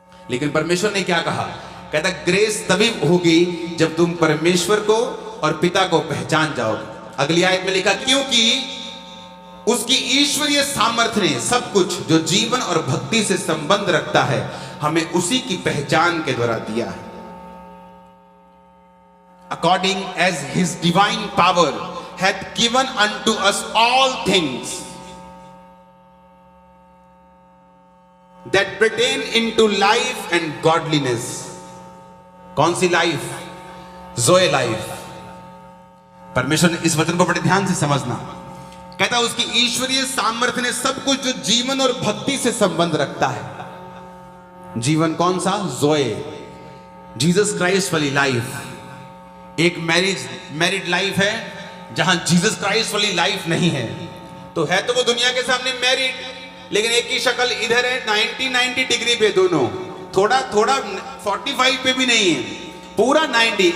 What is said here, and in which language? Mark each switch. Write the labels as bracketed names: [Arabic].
[Hindi] लेकिन परमेश्वर ने क्या कहा? कहता ग्रेस तभी होगी जब तुम परमेश्वर को और पिता को पहचान जाओगे। अगली आयत में लिखा क्योंकि उसकी ईश्वरीय सामर्थ्य ने सब कुछ जो जीवन और भक्ति से संबंध रखता है हमें उसी की पहचान के द्वारा दिया है। [English] According as his divine power hath given unto us all things that pertain into life and godliness। [Hindi] कौन सी लाइफ? ज़ोए लाइफ। परमेश्वर ने इस वचन को बड़े ध्यान से समझना। कहता उसकी ईश्वरीय सामर्थ्य ने सब कुछ जो जीवन और भक्ति से संबंध रखता है। जीवन कौन सा? ज़ोए, जीसस क्राइस्ट वाली लाइफ। एक मैरिड लाइफ है जहां जीसस क्राइस्ट वाली लाइफ नहीं है, तो है तो वो दुनिया के सामने मैरिड, लेकिन एक ही शक्ल इधर है 90 डिग्री पे, दोनों थोड़ा 45 पे भी नहीं है, पूरा 90।